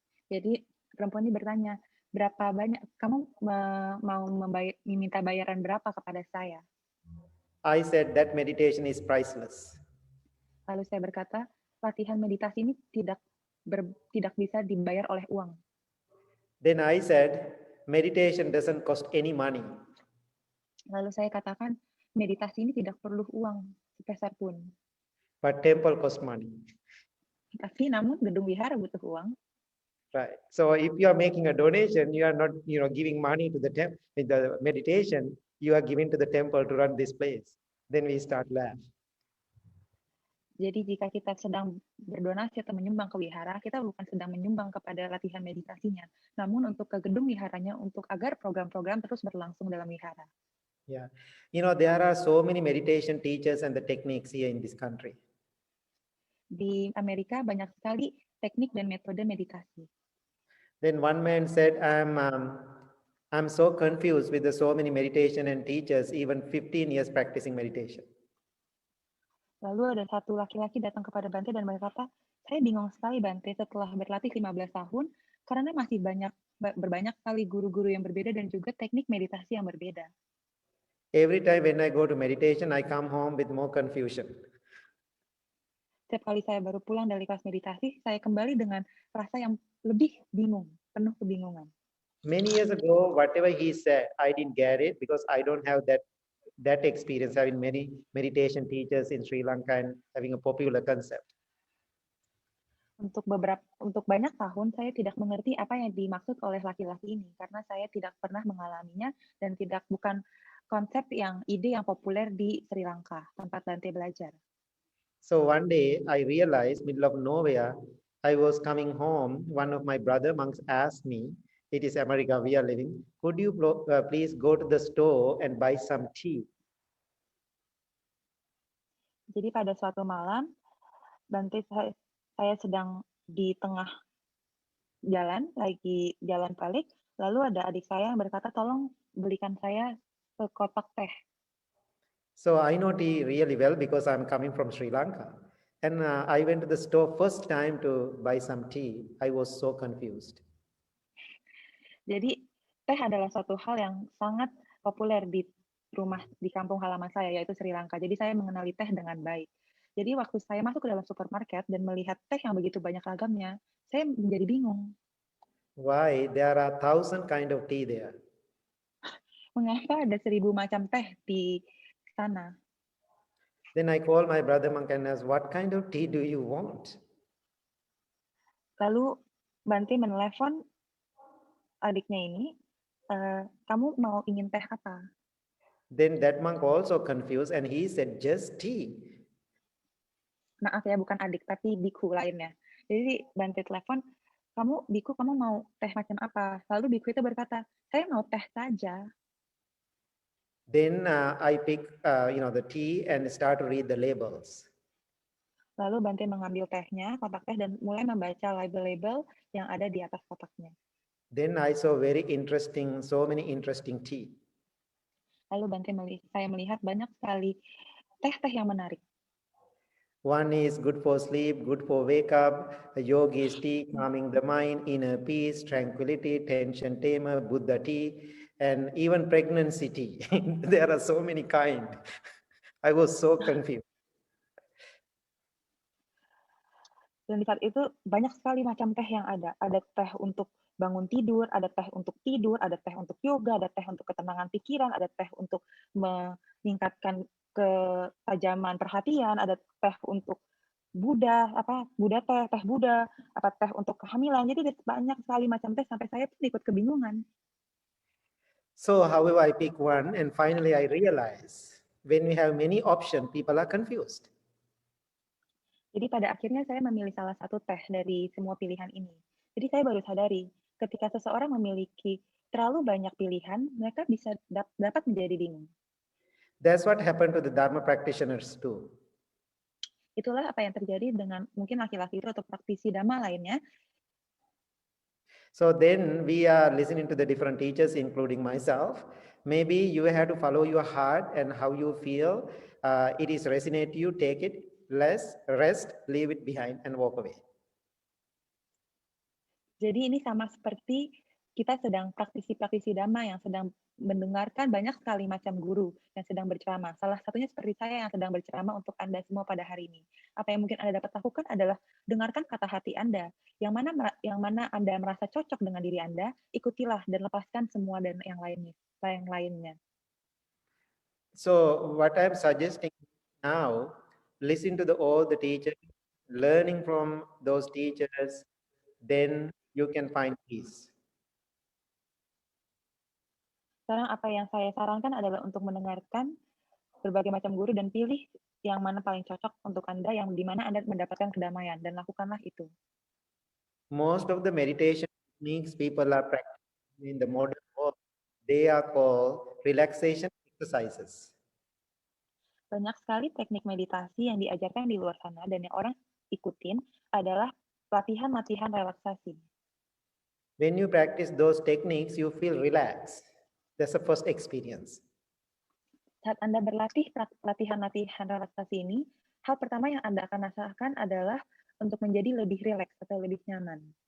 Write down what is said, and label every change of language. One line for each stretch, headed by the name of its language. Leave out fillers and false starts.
Indonesian: Jadi perempuan ini bertanya, berapa banyak kamu mau meminta bayaran berapa kepada saya?
English: I said that meditation is priceless.
Indonesian: Lalu saya berkata, latihan meditasi ini tidak bisa dibayar oleh uang.
English: Then I said, meditation doesn't cost any money.
Indonesian: Lalu saya katakan, meditasi ini tidak perlu uang sepeser pun.
English: But temple cost money.
Indonesian: Tapi namun gedung wihara butuh uang.
English: Right. So if you are making a donation, you are not, giving money to the meditation. You are giving to the temple to run this place. Then we start laugh.
Indonesian: Jadi jika kita sedang berdonasi atau menyumbang ke wihara, kita bukan sedang menyumbang kepada latihan meditasinya, namun untuk ke gedung wiharanya agar program-program terus berlangsung dalam wihara.
English: Yeah, there are so many meditation teachers and the techniques here in this country.
Indonesian: Di Amerika banyak sekali teknik dan metode meditasi.
English: Then one man said, I'm so confused with the so many meditation and teachers, even 15 years practicing meditation.
Indonesian: Lalu ada satu laki-laki datang kepada Bante dan berkata, saya bingung sekali Bante setelah berlatih 15 tahun, karena masih berbanyak sekali guru-guru yang berbeda dan juga teknik meditasi yang berbeda.
English: Every time when I go to meditation, I come home with more confusion.
Indonesian: Setiap kali saya baru pulang dari kelas meditasi, saya kembali dengan rasa yang lebih bingung, penuh kebingungan.
English: Many years ago, whatever he said, I didn't get it because I don't have that experience having many meditation teachers in Sri Lanka and having a popular concept.
Indonesian: Untuk banyak tahun saya tidak mengerti apa yang dimaksud oleh laki-laki ini karena saya tidak pernah mengalaminya dan bukan konsep ide yang populer di Sri Lanka tempat Bante belajar.
English: So one day I realized, middle of nowhere, I was coming home. One of my brother monks asked me, it is America we are living, could you please go to the store and buy some tea?
Indonesian: Jadi pada suatu malam, Bante saya sedang di tengah jalan, lagi jalan balik, lalu ada adik saya yang berkata, tolong belikan saya sekotak teh.
English: So I know tea really well because I'm coming from Sri Lanka. And I went to the store first time to buy some tea. I was so confused.
Indonesian: Jadi teh adalah suatu hal yang sangat populer di kampung halaman saya, yaitu Sri Lanka. Jadi saya mengenali teh dengan baik. Jadi waktu saya masuk ke dalam supermarket dan melihat teh yang begitu banyak ragamnya, saya menjadi bingung.
English: Why? There are 1,000 kind of tea there.
Indonesian: Mengapa ada 1.000 macam teh di sana?
English: Then I called my brother monk and asked, what kind of tea do you want?
Indonesian: Lalu Bante menelepon adiknya ini, kamu ingin teh apa?
English: Then that monk also confused and he said, just tea.
Indonesian: Maaf ya, bukan adik, tapi biku lainnya. Jadi Bante telepon, biku kamu mau teh macam apa? Lalu biku itu berkata, saya mau teh saja.
English: Then I pick the tea and start to read the labels.
Indonesian: Lalu Bante mengambil tehnya, kotak teh, dan mulai membaca label-label yang ada di atas kotaknya.
English: Then I saw so many interesting tea.
Indonesian: Lalu saya melihat banyak sekali teh-teh yang menarik.
English: One is good for sleep, good for wake up. Yogi is tea, calming the mind, inner peace, tranquility, tension tamer, Buddha tea, and even pregnancy tea. There are so many kind. I was so confused.
Indonesian: Dan di saat itu banyak sekali macam teh yang ada. Ada teh untuk bangun tidur, ada teh untuk tidur, ada teh untuk yoga, ada teh untuk ketenangan pikiran, ada teh untuk meningkatkan ketajaman perhatian, ada teh untuk Buddha teh Buddha, teh untuk kehamilan. Jadi banyak sekali macam teh sampai saya pun ikut kebingungan.
English: So however, I pick one and finally I realize when we have many options, people are confused.
Indonesian: Jadi pada akhirnya saya memilih salah satu teh dari semua pilihan ini. Jadi saya baru sadari, ketika seseorang memiliki terlalu banyak pilihan, mereka bisa dapat menjadi bingung.
English: That's what happened to the Dharma practitioners too.
Indonesian: Itulah apa yang terjadi dengan mungkin laki-laki itu atau praktisi Dhamma lainnya.
English: So then we are listening to the different teachers, including myself. Maybe you have to follow your heart and how you feel. It is resonate you, take it, rest, leave it behind and walk away.
Indonesian: Jadi ini sama seperti kita sedang praktisi-praktisi Dhamma yang sedang mendengarkan banyak sekali macam guru yang sedang berceramah. Salah satunya seperti saya yang sedang berceramah untuk Anda semua pada hari ini. Apa yang mungkin Anda dapat lakukan adalah dengarkan kata hati Anda. Yang mana Anda merasa cocok dengan diri Anda, ikutilah dan lepaskan semua dan yang lainnya.
English: So what I'm suggesting now, listen to all the teachers, learning from those teachers, then you can find peace.
Indonesian: Sekarang apa yang saya sarankan adalah untuk mendengarkan berbagai macam guru dan pilih yang mana paling cocok untuk Anda, yang di mana Anda mendapatkan kedamaian, dan lakukanlah itu.
English: Most of the meditation techniques people are practicing in the modern world, they are called relaxation exercises.
Indonesian: Banyak sekali teknik meditasi yang diajarkan di luar sana dan yang orang ikutin adalah latihan-latihan relaksasi.
English: When you practice those techniques, you feel relaxed. That's the first experience.
Indonesian: Saat Anda berlatih latihan-latihan relaksasi ini, hal pertama yang Anda akan rasakan adalah untuk menjadi lebih rileks atau lebih nyaman.